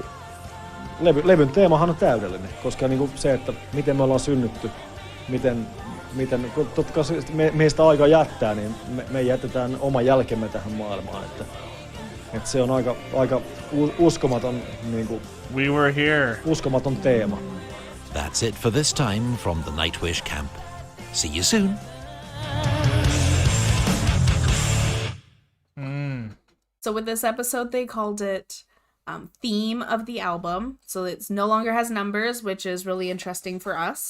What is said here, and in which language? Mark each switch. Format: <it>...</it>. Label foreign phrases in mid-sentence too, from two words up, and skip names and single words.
<fi>Levyn teemahan on täydellinen, koska niinku se, että miten me ollaan synnytty, miten totta kai meistä aika jättää, niin me jätetään oma jälkemme tähän maailmaan. Että se on aika uskomaton, niinku,</fi> <en>We were here.</en> <fi>Uskomaton teema.</fi> <en>That's it for this time from the Nightwish camp. See you soon. So with this episode, they called it theme of the album. So it's no longer has numbers, which is really interesting for us.</en>